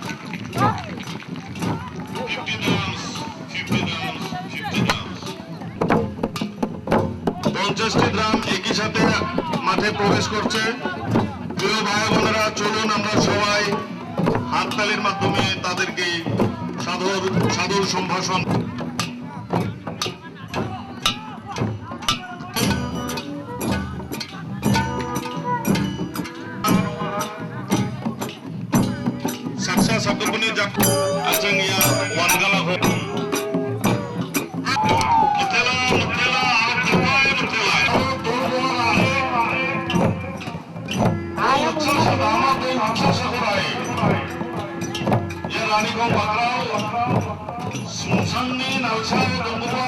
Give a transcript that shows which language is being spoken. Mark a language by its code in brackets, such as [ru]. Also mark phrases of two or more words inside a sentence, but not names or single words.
[en] 50 drums, 50 drums, 50 drums। [bn] 50টি ড্রাম একই সাথে মাঠে প্রবেশ করছে। প্রিয় ভাই বোনেরা, চলুন আমরা সবাই হাততালির মাধ্যমে তাদেরকে সাদর সাদর সম্ভাষণ। [grt] Saksa sabdurpuni jak ajang ya wangala ho. Mutela alkoy mutela. Ayo sadama ko haksa sakurai. Ya Ranigong Bagrao sumsangni nalsai dongba.